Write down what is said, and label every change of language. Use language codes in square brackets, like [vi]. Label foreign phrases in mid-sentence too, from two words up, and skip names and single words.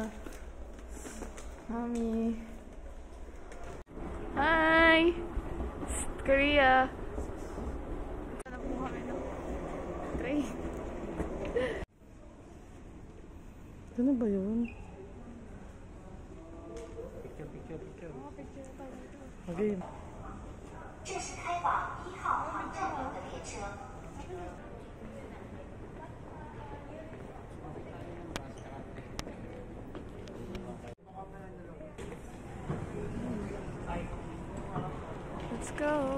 [en] Mommy. Hi. Korea. [tl] Ano ba yun? Picture. Okay. [zh] 这是开往1号航站楼的列车。 [en] Let's go.